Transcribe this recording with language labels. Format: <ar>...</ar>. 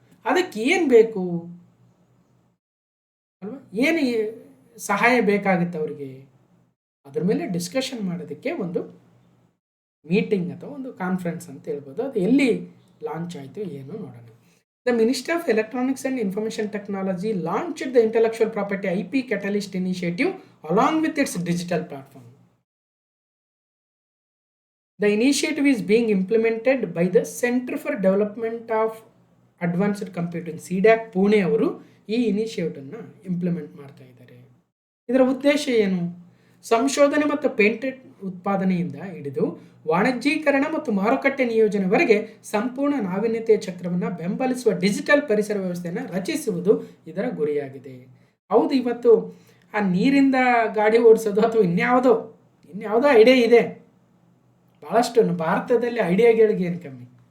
<kn>ಅದಕ್ಕೆ ಏನು ಬೇಕು ಅಲ್ವಾ, ಏನು ಸಹಾಯ ಬೇಕಾಗುತ್ತೆ ಅವರಿಗೆ, ಅದ್ರ ಮೇಲೆ ಡಿಸ್ಕಷನ್ ಮಾಡೋದಕ್ಕೆ ಒಂದು ಮೀಟಿಂಗ್ ಅಥವಾ ಒಂದು ಕಾನ್ಫರೆನ್ಸ್ ಅಂತ ಹೇಳ್ಬೋದು. ಅದು ಎಲ್ಲಿ ಲಾಂಚ್ ಆಯಿತು ಏನು ನೋಡೋಣ.</kn> <en>The ministry of electronics and information technology launched the intellectual property IP catalyst initiative along with its digital platform. The initiative is being implemented by the Center for Development of Advanced Computing, CDAC</en> <kn>Pune ಅವರು ಈ ಇನಿಷಿಯೇಟಿವ್ನ implement ಮಾಡ್ತಾ ಇದ್ದಾರೆ. ಇದರ ಉದ್ದೇಶ ಏನು? ಸಂಶೋಧನೆ ಮತ್ತು patent ಉತ್ಪಾದನೆಯಿಂದ ಹಿಡಿದು ವಾಣಿಜ್ಯೀಕರಣ ಮತ್ತು ಮಾರುಕಟ್ಟೆ ನಿಯೋಜನೆವರೆಗೆ ಸಂಪೂರ್ಣ ನಾವೀನ್ಯತೆಯ ಚಕ್ರವನ್ನು ಬೆಂಬಲಿಸುವ ಡಿಜಿಟಲ್ ಪರಿಸರ ವ್ಯವಸ್ಥೆಯನ್ನು ರಚಿಸುವುದು ಇದರ ಗುರಿಯಾಗಿದೆ. ಹೌದು, ಇವತ್ತು ಆ ನೀರಿಂದ ಗಾಡಿ ಓಡಿಸೋದು ಅಥವಾ ಇನ್ಯಾವುದೋ ಐಡಿಯಾ ಇದೆ, ಭಾಳಷ್ಟು ಭಾರತದಲ್ಲಿ ಐಡಿಯಾಗಳಿಗೆ ಏನು ಕಮ್ಮಿ.</kn>